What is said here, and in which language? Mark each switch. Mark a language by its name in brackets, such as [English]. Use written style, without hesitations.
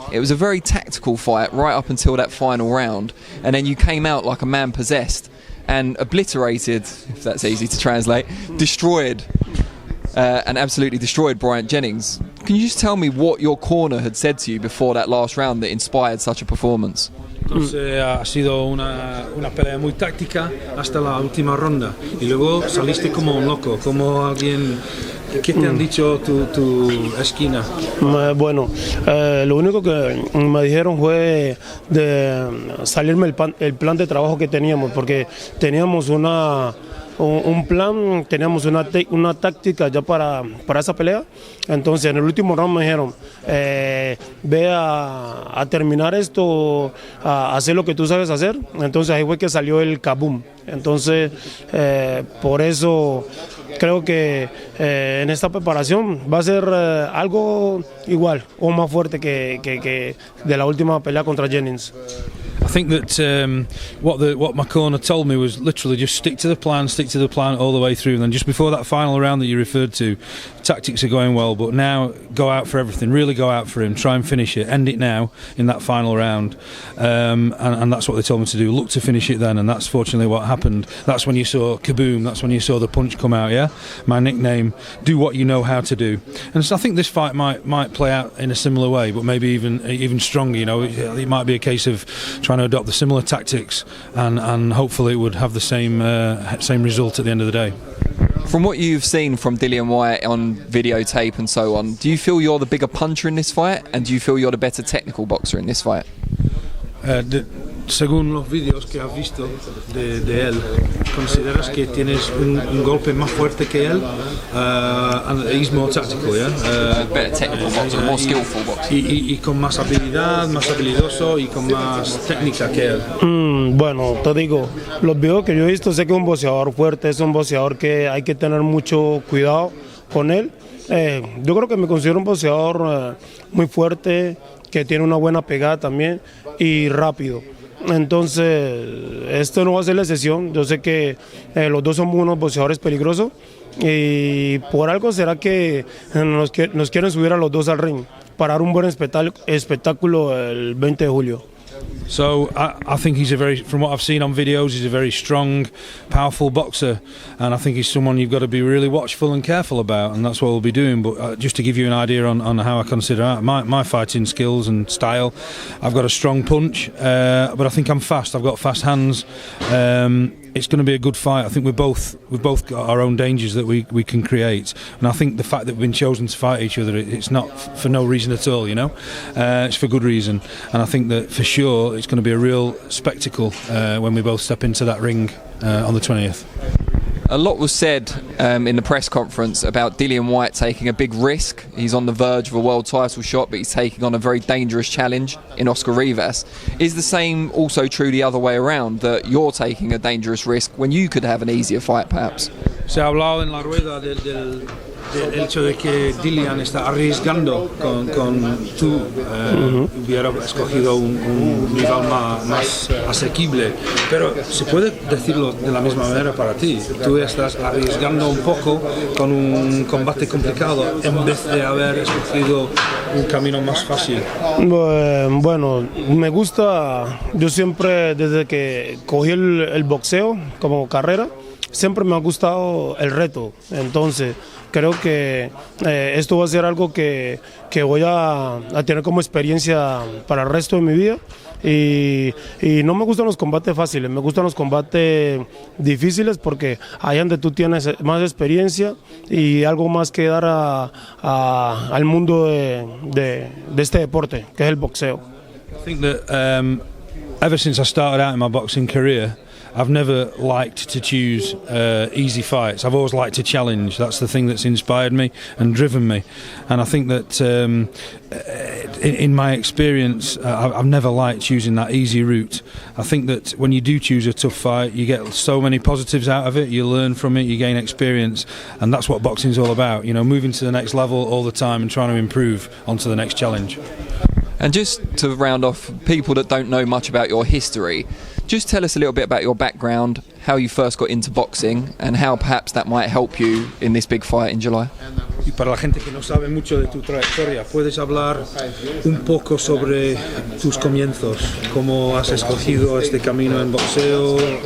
[English] It was a very tactical fight right up until that final round, and then you came out like a man possessed and obliterated, if that's easy to translate, destroyed and absolutely destroyed Bryant Jennings. Can you just tell me what your corner had said to you before that last round that inspired such a performance? [Spanish] Entonces ha sido una pelea muy táctica hasta la última ronda y luego saliste como un loco, como alguien. ¿Qué te han dicho tu esquina? Bueno, lo único que me dijeron fue de salirme el plan de trabajo que teníamos, porque teníamos un plan, teníamos una táctica ya para esa pelea. Entonces en el último round me dijeron, ve a terminar esto, a hacer lo que tú sabes hacer. Entonces ahí fue que salió el kaboom. Entonces por eso creo que en esta preparación va a ser algo igual o más fuerte que de la última pelea contra Jennings. [English] I think that what my corner told me was literally just stick to the plan all the way through. And then just before that final round that you referred to, tactics are going well, but now go out for everything, really go out for him, try and finish it, end it now in that final round. And that's what they told me to do, look to finish it then, and that's fortunately what happened. That's when you saw kaboom, that's when you saw the punch come out, yeah? My nickname, do what you know how to do. And so I think this fight might play out in a similar way, but maybe even stronger, you know. It might be a case of trying to adopt the similar tactics and hopefully it would have the same result at the end of the day. From what you've seen from Dillian Whyte on videotape and so on, do you feel you're the bigger puncher in this fight, and do you feel you're the better technical boxer in this fight? [Spanish] Según los vídeos que has visto de él, ¿consideras que tienes un golpe más fuerte que él? [English] And he's more tactical, yeah? Better technical boxer, more skillful boxer. [Spanish] Y con más habilidad, más habilidoso y con más técnica que él. Bueno, te digo, los videos que yo he visto, sé que es un boxeador fuerte, es un boxeador que hay que tener mucho cuidado con él. Yo creo que me considero un boxeador muy fuerte, que tiene una buena pegada también y rápido. Entonces, esto no va a ser la excepción. Yo sé que los dos somos unos boxeadores peligrosos y por algo será que nos quieren subir a los dos al ring para dar un buen espectáculo el 20 de julio. [English] So I think from what I've seen on videos, he's a very strong, powerful boxer, and I think he's someone you've got to be really watchful and careful about, and that's what we'll be doing. But just to give you an idea on how I consider my fighting skills and style, I've got a strong punch, but I think I'm fast. I've got fast hands. It's going to be a good fight. I think we've both got our own dangers that we can create, and I think the fact that we've been chosen to fight each other, it's not for no reason at all, you know. It's for good reason, and I think that for sure it's going to be a real spectacle when we both step into that ring on the 20th. A lot was said in the press conference about Dillian Whyte taking a big risk. He's on the verge of a world title shot, but he's taking on a very dangerous challenge in Oscar Rivas. Is the same also true the other way around, that you're taking a dangerous risk when you could have an easier fight perhaps? [Spanish] Se ha hablado en la rueda del hecho de que Dillian está arriesgando con tú hubiera escogido un rival más asequible, pero se puede decirlo de la misma manera para ti. Tú estás arriesgando un poco con un combate complicado en vez de haber escogido un camino más fácil. Bueno, me gusta, yo siempre desde que cogí el boxeo como carrera, siempre me ha gustado el reto. Entonces creo que esto va a ser algo que voy a tener como experiencia para el resto de mi vida, y no me gustan los combates fáciles, me gustan los combates difíciles, porque ahí donde tú tienes más experiencia y algo más que dar al mundo de este deporte que es el boxeo. [English] I think that ever since I started out in my boxing career, I've never liked to choose easy fights. I've always liked to challenge. That's the thing that's inspired me and driven me. And I think that in my experience, I've never liked choosing that easy route. I think that when you do choose a tough fight, you get so many positives out of it, you learn from it, you gain experience, and that's what boxing's all about, you know, moving to the next level all the time and trying to improve onto the next challenge. And just to round off, people that don't know much about your history, Just tell us a little bit about your background, how you first got into boxing, and how perhaps that might help you in this big fight in July. [Spanish] Y para la gente que no sabe mucho de tu trayectoria, ¿puedes hablar un poco sobre tus comienzos? ¿Cómo has escogido este camino en boxeo?